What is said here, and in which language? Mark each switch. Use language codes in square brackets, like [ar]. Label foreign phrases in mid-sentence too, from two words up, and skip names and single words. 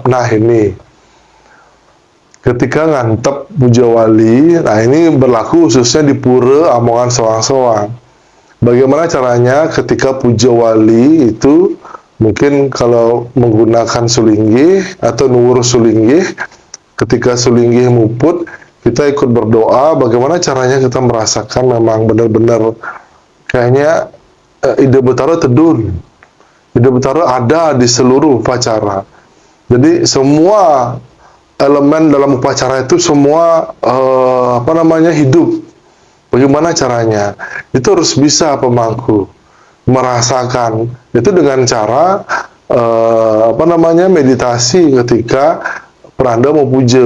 [id] Nah ini, ketika [ban] ngantep puja wali, [id] nah ini berlaku khususnya di pura Amongan Soang-Soang. Bagaimana caranya ketika puja wali itu, mungkin kalau menggunakan sulinggih atau [ban] nuwur sulinggih, [id] ketika [ban] sulinggih muput, [id] kita ikut berdoa. Bagaimana caranya kita merasakan memang benar-benar kayaknya [ban] ide betara tedun, ide betara [id] ada di seluruh upacara. Jadi semua elemen dalam upacara itu semua hidup. Bagaimana caranya? Itu harus bisa pemangku merasakan itu dengan cara meditasi ketika peranda mau puja.